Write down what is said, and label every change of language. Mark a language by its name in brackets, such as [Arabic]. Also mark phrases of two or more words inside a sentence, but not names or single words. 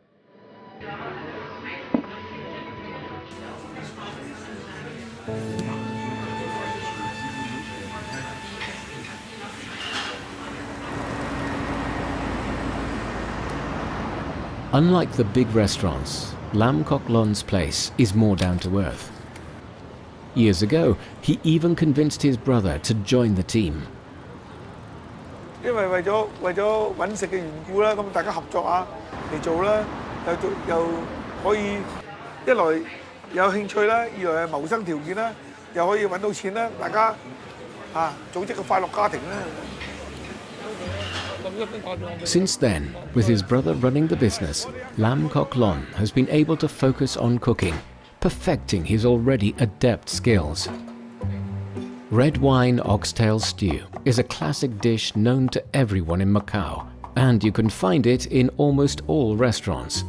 [English] Unlike the big restaurants, Lam Kok Lon's place is more down to earth. Years ago, he even convinced his brother to join the team. [Cantonese] 因為為咗揾食嘅緣故啦，咁大家合作下嚟做啦，又可以一來有興趣啦，二來係謀生條件啦，又可以揾到錢啦，大家組織個快樂家庭啦。 [English] Since then, with his brother running the business, Lam Kok Lon has been able to focus on cooking, perfecting his already adept skills. Red wine oxtail stew is a classic dish known to everyone in Macau, and you can find it in almost all restaurants.